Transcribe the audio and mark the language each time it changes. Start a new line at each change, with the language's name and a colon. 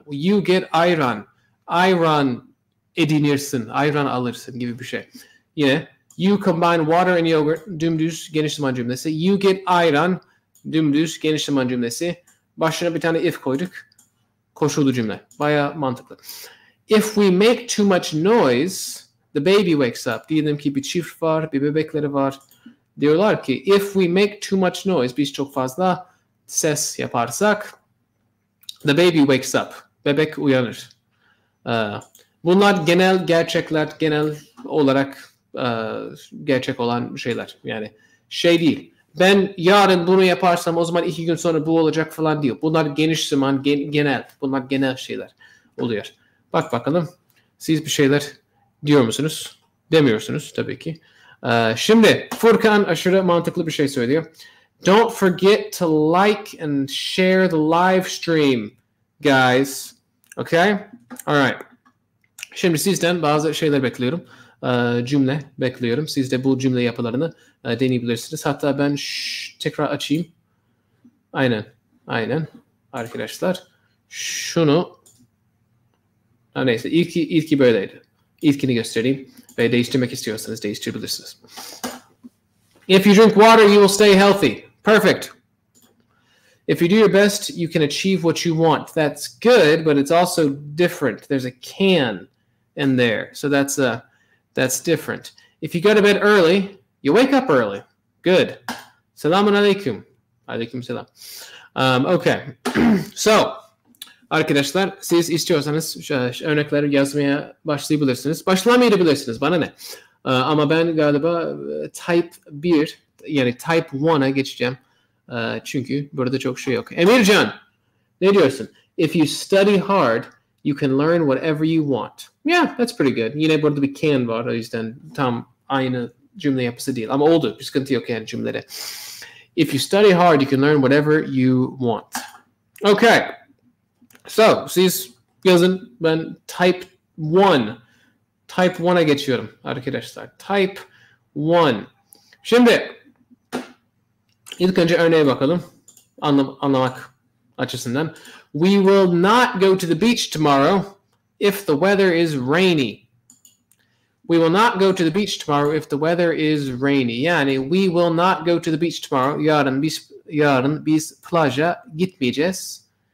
English: You get iron.
Turkish: Iron edinirsin. Iron alırsın gibi bir şey. Yine
English: you combine water and yogurt,
Turkish: dümdüz geniş zaman cümlesi.
English: You get iron,
Turkish: dümdüz geniş zaman cümlesi. Başına bir tane if koyduk. Koşullu cümle. Baya mantıklı.
English: If we make too much noise, the baby wakes up.
Turkish: Diyelim ki bir çift var, bir bebekleri var. Diyorlar ki
English: if we make too much noise,
Turkish: biz çok fazla ses yaparsak,
English: the baby wakes up.
Turkish: Bebek uyanır. Bunlar genel gerçekler, genel olarak gerçek olan şeyler. Yani şey değil. Ben yarın bunu yaparsam o zaman 2 gün sonra bu olacak falan değil. Bunlar geniş zaman, genel. Bunlar genel şeyler oluyor. Bak bakalım. Siz bir şeyler diyor musunuz? Demiyorsunuz tabii ki. Şimdi Furkan aşırı mantıklı bir şey söylüyor.
English: Don't forget to like and share the live stream, guys. Okay? Alright.
Turkish: Şimdi sizden bazı şeyler bekliyorum. Cümle bekliyorum. Siz de bu cümle yapılarını deneyebilirsiniz. Hatta ben tekrar açayım. Aynen. Arkadaşlar. Şunu neyse. İlki böyleydi. İlkini göstereyim. Ve değiştirmek istiyorsanız değiştirebilirsiniz.
English: If you drink water, you will stay healthy. Perfect. If you do your best, you can achieve what you want. That's good, but it's also different. There's a can in there. So that's different. If you go to bed early, you wake up early.
Turkish: Good. Selamun aleyküm. Aleyküm selam. Okay. So, arkadaşlar siz istiyorsanız örnekleri yazmaya başlayabilirsiniz. Başlamayabilirsiniz. Bana ne? Ama ben galiba type 1 yani type 1'a geçeceğim. Çünkü burada çok şey yok. Emircan, ne diyorsun?
English: If you study hard, you can learn whatever you want. Yeah, that's pretty good.
Turkish: Yine burada bir can var. O yüzden tam aynı cümle yapısı değil. Ama oldu. Bir sıkıntı yok yani cümlede.
English: If you study hard, you can learn whatever you want.
Turkish: Okay. So, siz yazın. Ben type 1'a geçiyorum arkadaşlar. Type 1. Şimdi ilk önce örneğe bakalım. Anlamak açısından.
English: We will not go to the beach tomorrow if the weather is rainy. We will not go to the beach tomorrow if the weather is rainy. Yani we will not go to the beach tomorrow.
Turkish: Yarın biz plaja gitmeyeceğiz.